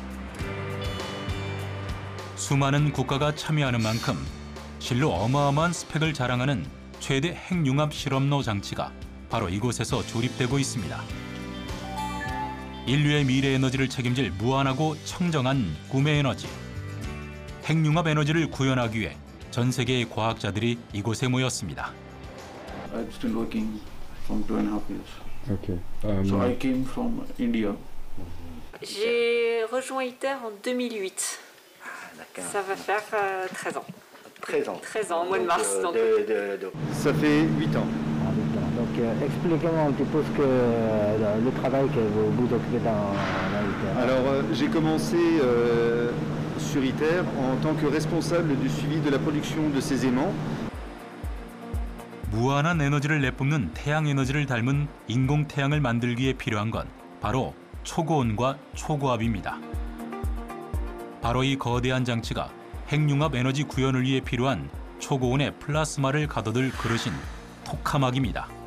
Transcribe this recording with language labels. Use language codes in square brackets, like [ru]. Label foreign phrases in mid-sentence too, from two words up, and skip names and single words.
[ko] 수많은 국가가 참여하는 만큼 실로 어마어마한 스펙을 자랑하는 최대 핵융합 실험로 장치가 바로 이곳에서 조립되고 있습니다. 인류의 미래 에너지를 책임질 무한하고 청정한 꿈의 에너지. 핵융합 에너지를 구현하기 위해 전 세계의 과학자들이 이곳에 모였습니다. [en] I'm still working from 2.5 years. Okay. So I came from India. [fr] J'ai rejoint ITER en 2008. Ça va faire 13 ans. 13 ans. 13 ans, au mois de mars. Donc. Ça fait 8 ans. Donc expliquez-moi un petit peu le travail que vous occupez dans ITER. Alors j'ai commencé sur ITER en tant que responsable du suivi de la production de ces aimants. [ko] 무한한 에너지를 내뿜는 태양 에너지를 닮은 인공 태양을 만들기에 필요한 건 바로 초고온과 초고압입니다. 바로 이 거대한 장치가 핵융합 에너지 구현을 위해 필요한 초고온의 플라스마를 가둬둘 그릇인 토카막입니다.